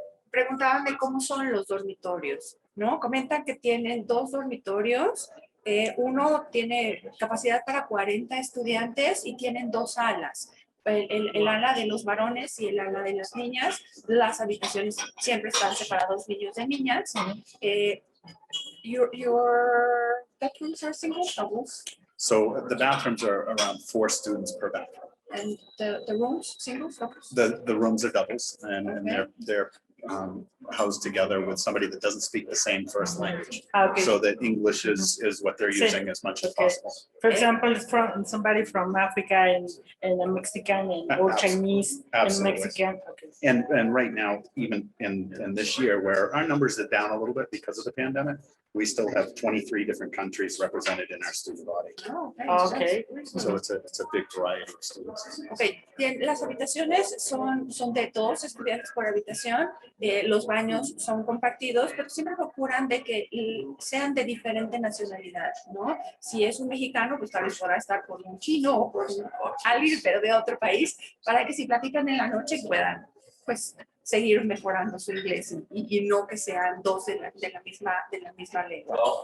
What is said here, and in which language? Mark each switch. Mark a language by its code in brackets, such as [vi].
[es] Preguntaban de cómo son los dormitorios, ¿no? Comentan que tienen 2 dormitorios. Uno tiene capacidad para 40 estudiantes y tienen 2 alas. El ala de los varones y el ala de las niñas. Las habitaciones siempre están separados, niños de niñas. [en] Your bathrooms are single, doubles? So the bathrooms are around 4 students per bathroom. And the rooms, singles, doubles? The rooms are doubles, and they're housed together with somebody that doesn't speak the same first language, so that English is what they're using as much as possible. For example, from somebody from Africa and a Mexican or Chinese and Mexican. Okay. And right now, even in this year, where our numbers are down a little bit because of the pandemic, we still have 23 different countries represented in our student body. Okay. So it's a big variety of students. Okay. [es] Bien, las habitaciones son de 2 estudiantes por habitación. Los baños son compartidos, pero siempre procuran de que sean de diferente nacionalidad, ¿no? Si es un mexicano, pues tal vez podrá estar con un chino o con alguien, pero de otro país, para que si platican en la noche puedan, pues, seguir mejorando su inglés y no que sean 2 de la misma lengua.